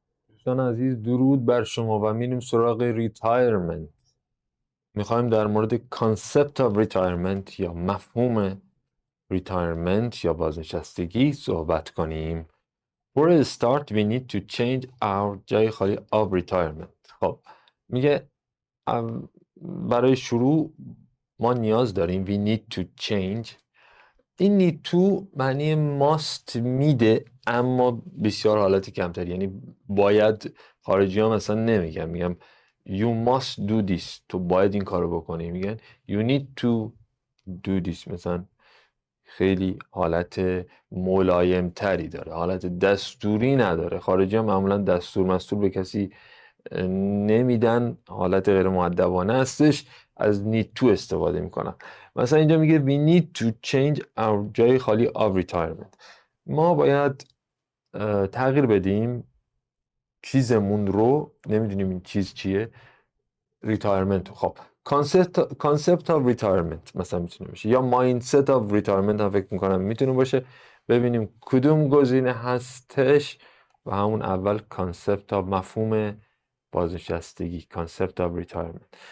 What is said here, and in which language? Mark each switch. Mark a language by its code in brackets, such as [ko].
[fa] دوستان عزیز درود بر شما و میریم سراغ ریتایرمنت. میخوایم در مورد کانسپت آف ریتایرمنت یا مفهوم ریتایرمنت یا بازنشستگی صحبت کنیم. [en] For a start we need to change our [fa] جای خالی [en] of retirement. [fa] خب میگه برای شروع ما نیاز داریم [en] we need to change. [fa] این need to معنی must میده اما بسیار حالت کمتر، یعنی باید. خارجی ها مثلا نمیگن، میگم [en] you must do this، [fa] تو باید این کارو بکنی. میگن [en] you need to do this، [fa] مثلا خیلی حالت ملایم تری داره، حالت دستوری نداره. خارجی ها معمولا دستور مستور به کسی نمیدن، حالت غیر مؤدبانه هستش، از need to استفاده میکنن. مثلا اینجا میگه [en] we need to change our [fa] جای خالی [en] of retirement. [fa] ما باید تغییر بدیم چیزمون رو، نمیدونیم این چیز چیه، retirement. خب [en] concept of retirement [fa] مثلا میتونه باشه، یا [en] mindset of retirement [fa] هم فکر میکنم میتونه باشه. ببینیم کدوم گزینه هستش و همون اول concept of مفهوم بازنشستگی، [en] concept of retirement.